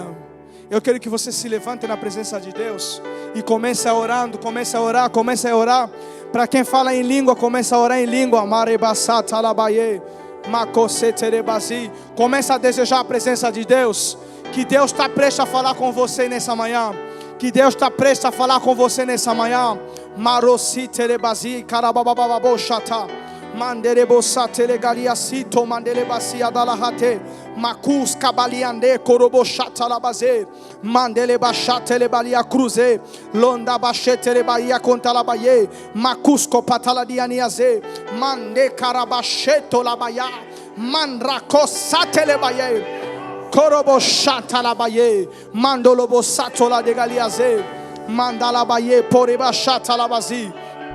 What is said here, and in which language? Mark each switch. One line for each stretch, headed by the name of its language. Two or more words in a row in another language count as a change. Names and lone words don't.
Portuguese: Eu quero que você se levante na presença de Deus e comece a orando, comece a orar, comece a orar. Para quem fala em língua, comece a orar em língua. Comece a desejar a presença de Deus. Que Deus está prestes a falar com você nessa manhã. Que Deus está prestes a falar com você nessa manhã. Manderebosatelegalia-sito, mandelebasia-dalahate, Macus cabaliande, corobochata-labaze, mandelebachatelebalia-cruze, londa-bachetelebaia-contalabaye, Macusco-pataladianiaze, mande-carabacheto-labaya, mandracosatelebaye, corobochata-labaye, mandolobosato-ladegaliaze, mandalabaye, porebachata-labazi.